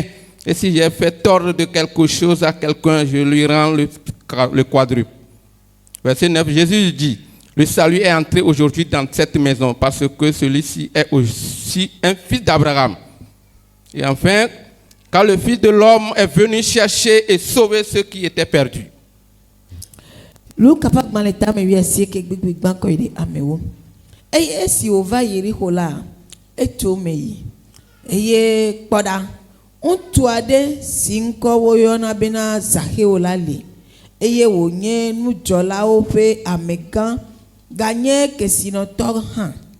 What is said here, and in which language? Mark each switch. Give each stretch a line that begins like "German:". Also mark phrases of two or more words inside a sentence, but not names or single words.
French: Et si j'ai fait tort de quelque chose à quelqu'un, je lui rends le quadruple. Verset 9, Jésus dit, le salut est entré aujourd'hui dans cette maison parce que celui-ci est aussi un fils d'Abraham. Et enfin, car le Fils de l'homme est venu chercher et sauver ceux qui étaient perdus.
Ewe: Esi ova Yericho la eto meyi eye kpoda ŋutsu aɖe si ŋkɔ woyɔna bena Zacheo la li eye wònye nudzɔlawo ƒe amegã ganye kesinɔtɔ hã